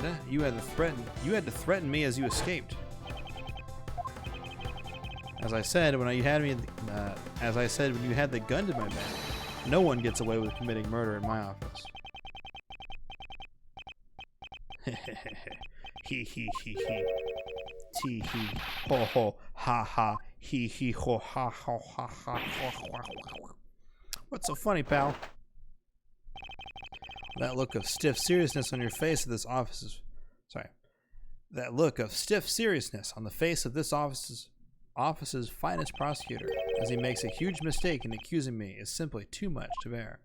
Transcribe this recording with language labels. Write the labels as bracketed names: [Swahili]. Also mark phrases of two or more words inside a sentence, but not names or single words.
[English] You had to threaten me as you escaped. As I said when you had the gun to my back, no one gets away with committing murder in my office. He he he he. Tee hee ho ho ha ha hee hee ho ha ha ha ha ha. What's so funny, pal? That look of stiff seriousness on your face of this office's That look of stiff seriousness on the face of this office's finest prosecutor as he makes a huge mistake in accusing me is simply too much to bear.